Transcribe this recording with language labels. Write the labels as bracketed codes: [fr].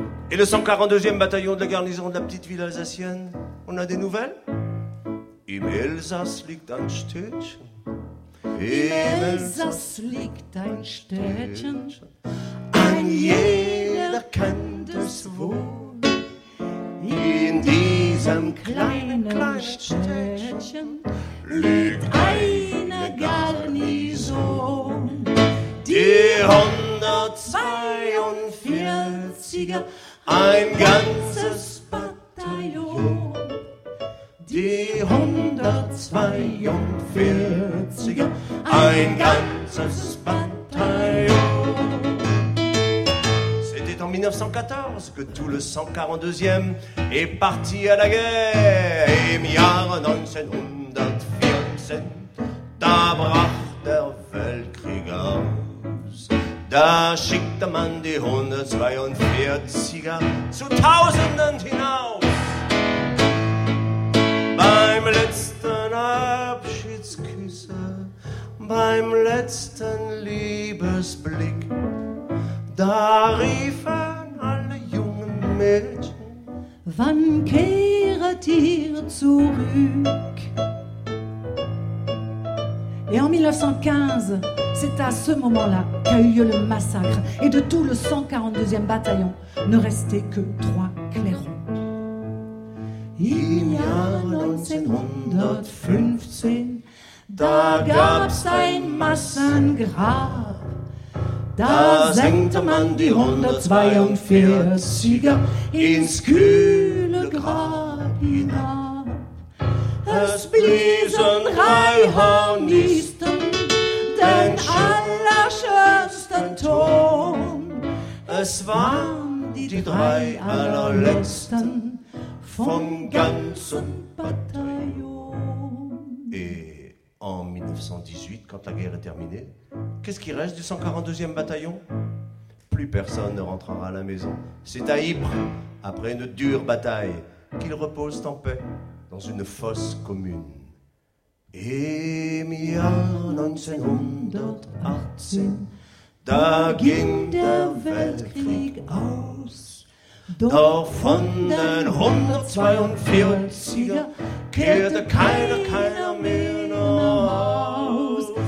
[fr] Et le 142e bataillon de la garnison de la petite ville alsacienne, on a des nouvelles ? [de] Im Elsass liegt ein Städtchen. Im Elsass liegt ein Städtchen. Ein jeder kennt es wohl. In diesem kleinen Städtchen liegt eine Garnison. Die 142er, ein ganzes Bataillon. Die 142er, ein ganzes Bataillon. [fr] C'était en 1914 que tout le 142e est parti à la guerre. [de] Im Jahre 1914, da brach der Weltkrieg aus. Da schickte man die 142er zu Tausenden hinaus. Beim letzten Abschiedsküsse, beim letzten Liebesblick, da riefen alle jungen Mädchen, wann kehret ihr zurück? [fr] Et en 1915, c'est à ce moment-là qu'a eu lieu le massacre, et de tout le 142e bataillon, ne restait que trois clairons. [de] Im Jahr 1915, da gab's ein Massengrab. Da senkte man die 142er ins kühle Grab hinab. Es bliesen drei Hornisten den allerschönsten Ton. Es waren die die drei allerletzten vom ganzen Bataillon. [fr] Et en 1918, quand la guerre est terminée, qu'est-ce qui reste du 142e bataillon? Plus personne ne rentrera à la maison. C'est à Ypres, après une dure bataille, qu'ils reposent en paix dans une fosse commune. [de] Im Jahr 1918, da ging der Weltkrieg aus. Doch von den 142er kehrte keiner mehr nach Haus.